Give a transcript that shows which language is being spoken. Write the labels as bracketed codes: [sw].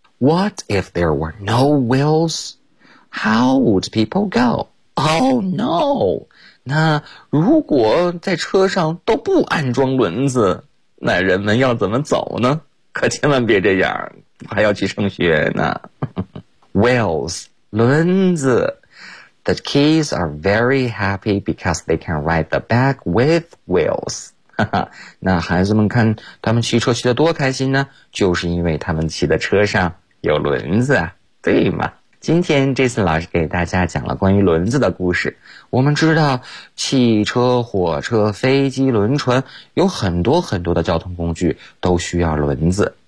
[en] What if there were no wheels? How would people go? Oh no! [zh] 那如果在车上都不安装轮子，那人们要怎么走呢？可千万别这样，还要去上学呢。 Wheels 轮子。 [en] The kids are very happy because they can ride the back with wheels. [zh] 那孩子们看他们骑车骑得多开心呢，就是因为他们骑的车上有轮子，对吗？今天这次老师给大家讲了关于轮子的故事。我们知道汽车、火车、飞机、轮船有很多很多的交通工具都需要轮子。